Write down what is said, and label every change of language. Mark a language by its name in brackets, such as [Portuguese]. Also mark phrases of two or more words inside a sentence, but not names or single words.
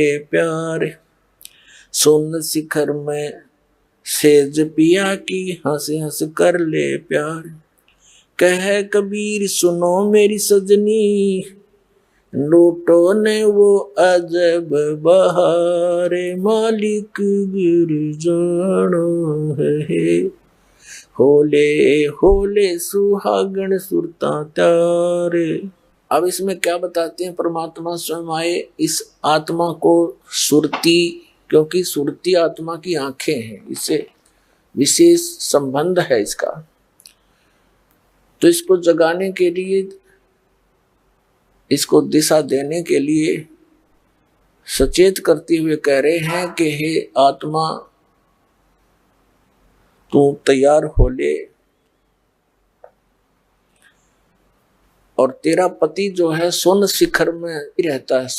[Hindi] प्यार, सोन शिखर में सेज पिया की हंस हंस कर ले प्यार, कह कबीर सुनो मेरी सजनी लूटो ने वो अजब बहारे, मालिक गिर जाना है होले होले सुहागण सुरता त्यारे। अब इसमें क्या बताते हैं परमात्मा स्वयं आए इस आत्मा को सुरती, क्योंकि सुरती आत्मा की आंखें हैं, इससे विशेष संबंध है इसका, तो इसको जगाने के लिए, इसको दिशा देने के लिए सचेत करते हुए कह रहे हैं कि हे आत्मा तू तैयार हो ले, और तेरा पति जो है सोन शिखर में रहता है।